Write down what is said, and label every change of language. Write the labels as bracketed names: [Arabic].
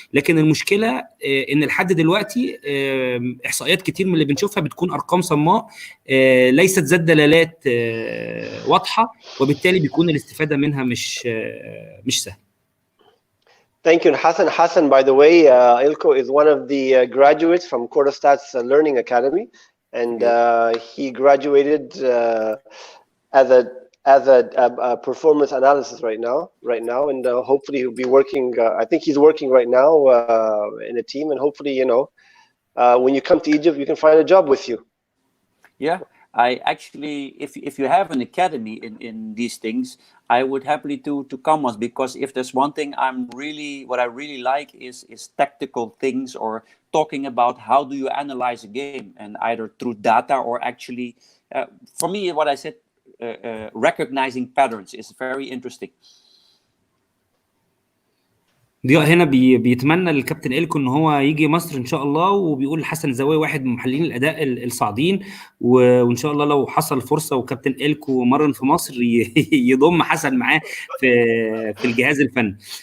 [Arabic] لكن المشكله ان لحد دلوقتي احصائيات كتير من اللي بنشوفها بتكون ارقام صماء ليست ذات دلالات واضحه، وبالتالي بيكون الاستفاده منها مش سهل. [English] Thank you, Hassan. Hassan, by the way, Ilko is one of the graduates from Korastad's Learning Academy, and he graduated as a performance analysis right now, and hopefully he'll be working. I think he's working right now in a team, and hopefully, when you come to Egypt, you can find a job with you. Yeah, I actually, if you have an academy in these things, I would happily to come on, because if there's one thing what I really like is tactical things, or talking about how do you analyze a game, and either through data or actually, for me, what I said, recognizing patterns is very interesting. [Arabic] ضياء هنا بيتمنى للكابتن إلكو ان هو يجي مصر ان شاء الله، وبيقول حسن زواوي واحد من محللين الاداء الصاعدين، وان شاء الله لو حصل فرصه وكابتن إلكو مرن في مصر يضم حسن معاه في الجهاز الفني.